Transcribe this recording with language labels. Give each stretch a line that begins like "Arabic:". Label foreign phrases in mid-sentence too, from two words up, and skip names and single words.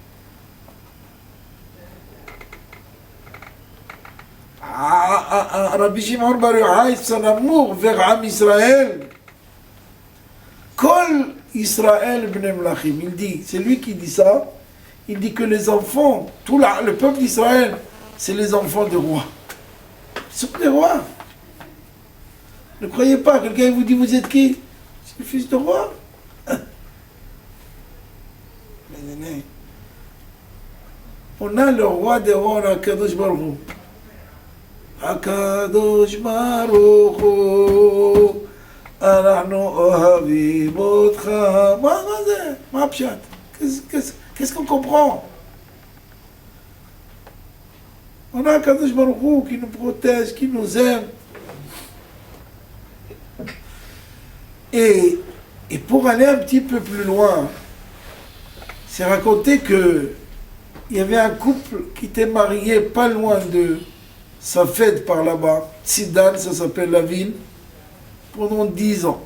French: Rabbi Shimon Bar Yochai, son amour vers Am Israël,
Hebrew: כל ישראל בני מלכים,
French: il dit, c'est lui qui dit ça, il dit que les enfants, tout le peuple d'Israël, c'est les enfants des rois. Ce sont des rois. Ne croyez pas, quelqu'un vous dit, vous êtes qui? C'est le fils de roi. On a le roi des rois, on a
Hebrew: קדוש ברוך הוא. הקדוש ברוך הוא, אנחנו אוהבים אותך. מה זה? מה הפשט?
French: Qu'est-ce qu'on comprend? On a
Hebrew: קדוש ברוך הוא
French: qui nous protège, qui nous aime. Et pour aller un petit peu plus loin, c'est raconté que il y avait un couple qui était marié pas loin de sa fête par là-bas, Tzidan, ça s'appelle la ville, pendant 10 ans.